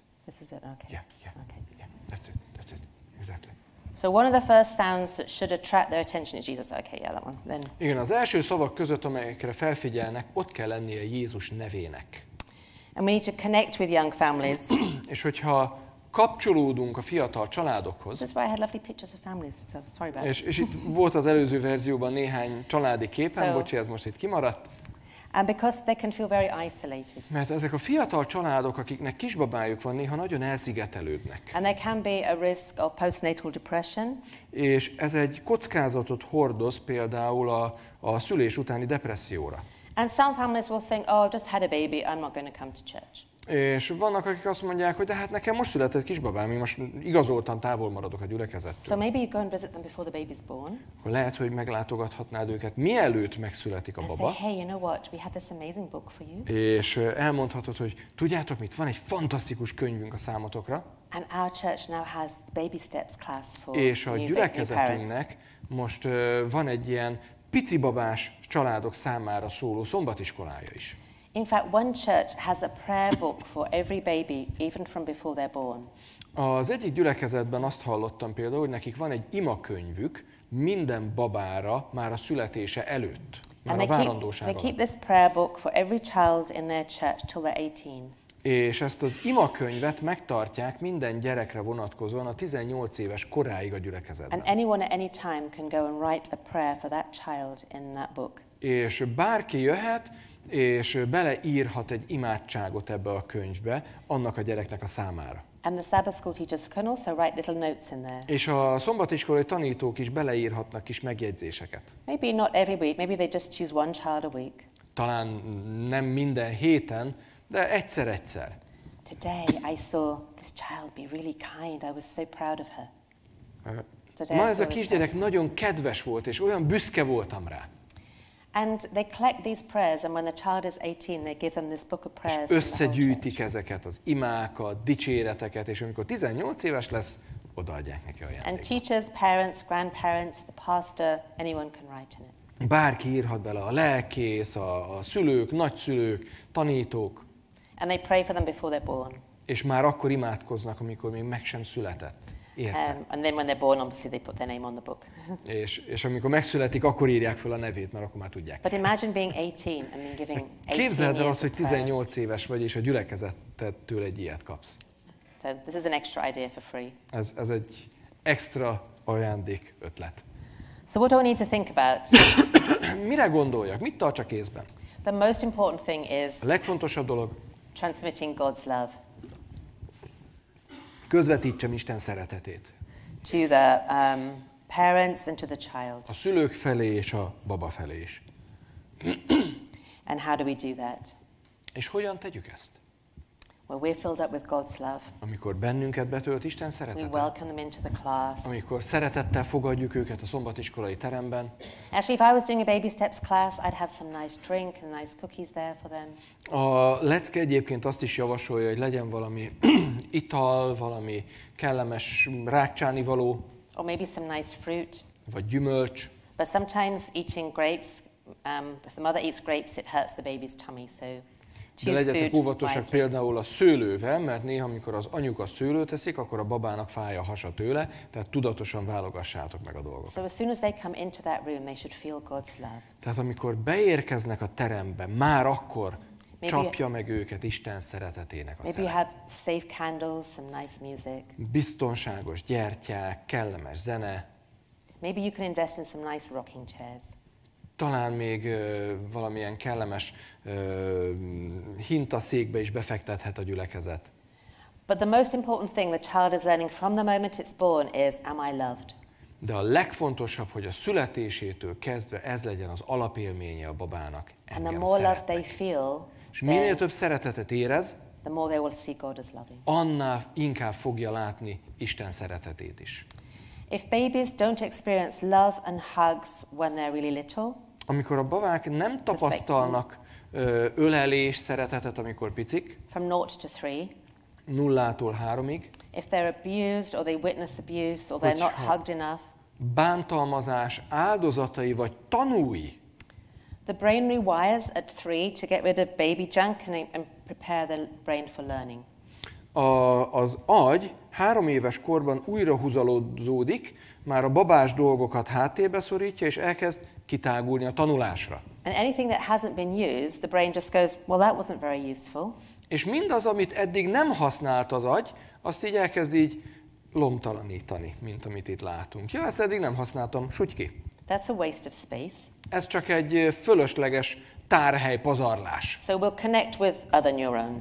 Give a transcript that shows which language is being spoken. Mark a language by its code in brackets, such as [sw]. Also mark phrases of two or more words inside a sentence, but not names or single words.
[en] This is it, okay. Yeah, Okay. that's it, exactly. So one of the first sounds that should attract their attention is Jesus. Okay, yeah, that one. Then. [hu] Igen, az első szavak között, amelyekre felfigyelnek, ott kell lennie Jézus nevének. [en] And we need to connect with young families. [hu] És hogyha kapcsolódunk a fiatal családokhoz, [en] This is why I had lovely pictures of families, so sorry about it. [hu] és itt volt az előző verzióban néhány családi képen, [en] So- [hu] bocsi, ez most itt kimaradt, [en] And because they can feel very isolated. [hu] mert ezek a fiatal családok, akiknek kisbabájuk van, néha nagyon elszigetelődnek. [en] And there can be a risk of postnatal depression. [hu] És ez egy kockázatot hordoz például a szülés utáni depresszióra. [en] And some families will think, oh, I've just had a baby, I'm not going to come to church. [hu] És vannak, akik azt mondják, hogy de hát nekem most született kisbabám, én most igazoltan távol maradok a [en] So [hu] gyülekezettől. [en] maybe you go and visit them before the baby's born. [hu] Akkor lehet, hogy meglátogathatnád őket, mielőtt megszületik a [en] And say, [hu] baba, [en] hey, you know what? We have this amazing book for you. [hu] és elmondhatod, hogy tudjátok mit, van egy fantasztikus könyvünk a számotokra, [en] And our church now has baby steps class for [hu] és a [en] new parents. [hu] gyülekezetünknek most van egy ilyen picibabás családok számára szóló szombatiskolája is. [en] In fact, one church has a prayer book for every baby, even from before they're born. [hu] Az egyik gyülekezetben azt hallottam például, hogy nekik van egy imakönyvük minden babára már a születése előtt, már [en] And [hu] a [en] they [hu] várandóság [en] keep [hu] alatt. [en] this prayer book for every child in their church till they're 18. [hu] És ezt az imakönyvet megtartják minden gyerekre vonatkozóan a 18 éves koráig a gyülekezetben. [en] And anyone at any time can go and write a prayer for that child in that book. [hu] És bárki jöhet, és beleírhat egy imádságot ebbe a könyvbe annak a gyereknek a számára. [en] And the Sabbath school teachers can also write little notes in there. [hu] És a szombatiskolai tanítók is beleírhatnak kis megjegyzéseket. [en] Maybe not every week, maybe they just choose one child a week. [hu] Talán nem minden héten, de egyszer-egyszer. [en] Today I saw this child be really kind. I was so proud of her. Today [hu] Ma [en] I [hu] ez [en] saw [hu] a [en] this [hu] kisgyerek [en] child. [hu] nagyon kedves volt, és olyan büszke voltam rá. [en] And they collect these prayers, and when the child is 18, they give them this book of prayers. [hu] És összegyűjtik ezeket, az imákat, dicséreteket, és amikor 18 éves lesz, odaadják neki [en] And [hu] ajándékba. [en] teachers, parents, grandparents, the pastor, anyone can write in it. [hu] Bárki írhat bele, a lelkész, a szülők, nagyszülők, tanítók, [en] And they pray for them before they're born. [hu] és már akkor imádkoznak, amikor még meg sem született. Érted? [en] And then when they're born, obviously they put their name on the book. [hu] És amikor megszületik, akkor írják fel a nevét, mert akkor már tudják. [en] But imagine being 18 and then giving 18 [hu] Képzeld el [en] years [hu] azt, hogy [en] of prayers. [hu] 18 éves vagy, és a gyülekezettől egy ilyet kapsz. [en] So this is an extra idea for free. [hu] Ez egy extra ajándék ötlet. [en] So what do I need to think about? [hu] Mire gondoljak? Mit tartsak észben? [en] The most important thing is [hu] A legfontosabb dolog, [en] transmitting God's love [hu] közvetítsem Isten szeretetét. [en] to the parents and to the child. [hu] A szülők felé és a baba felé is. [en] And how do we do that? [hu] És hogyan tegyük ezt? [en] Well, we're filled up with God's love. [hu] Amikor bennünket betölt Isten [en] We [hu] szeretete, [en] welcome them into the class. [hu] amikor szeretettel fogadjuk őket a szombatiskolai teremben. [en] Actually, if I was doing a baby steps class, I'd have some nice drink and nice cookies there for them. [hu] A lecke egyébként azt is javasolja, hogy legyen valami ital, valami kellemes rákcsánivaló, [en] Or maybe some nice fruit. [hu] vagy gyümölcs. [en] But sometimes eating grapes, if the mother eats grapes, it hurts the baby's tummy, so [hu] De [en] choose [hu] legyetek [en] food [hu] óvatosak [en] wisely. [hu] például a szőlővel, mert néha, amikor az anyuka szőlőt eszik, akkor a babának fáj a hasa tőle, tehát tudatosan válogassátok meg a dolgokat. [en] So as soon as they come into that room, they should feel God's love. [hu] Tehát amikor beérkeznek a terembe, már akkor [en] Maybe- [hu] csapja meg őket Isten szeretetének a [en] Maybe you [hu] szere. [en] have safe candles, some nice music. [hu] Biztonságos gyertyák, kellemes zene, [en] Maybe you can invest in some nice rocking chairs. [hu] talán még valamilyen kellemes hintaszékbe is befektethet a gyülekezet. [en] But the most important thing the child is learning from the moment it's born is, am I loved? [hu] De a legfontosabb, hogy a születésétől kezdve ez legyen az alapélménye a babának. [en] And the [hu] Engem [en] more love [hu] szeretnek. [en] they feel, [hu] És minél több szeretetet érez, [en] the more they will see God as loving. [hu] annál inkább fogja látni Isten szeretetét is. [en] If babies don't experience love and hugs when they're really little, [hu] Amikor a babák nem tapasztalnak ölelés, szeretetet, amikor picik, [en] from 0 to 3, [hu] 0-tól 3-ig, [en] if they're abused or they witness abuse or they're not [hu] Hogyha- [en] hugged enough, [hu] bántalmazás áldozatai vagy tanúi, [en] the brain rewires at 3 to get rid of baby junk and prepare the brain for learning. [hu] az agy 3 éves korban újra húzalódzódik, már a babás dolgokat háttérbe szorítja, és elkezd kitágulni a tanulásra. [en] And anything that hasn't been used, the brain just goes, well, that wasn't very useful. [hu] És mindaz, amit eddig nem használt az agy, azt így elkezd így lomtalanítani, mint amit itt látunk. Ja, ezt eddig nem használtam, súgy ki. [en] That's a waste of space. [hu] Ez csak egy fölösleges tárhely pazarlás. [en] So we'll connect with other neurons.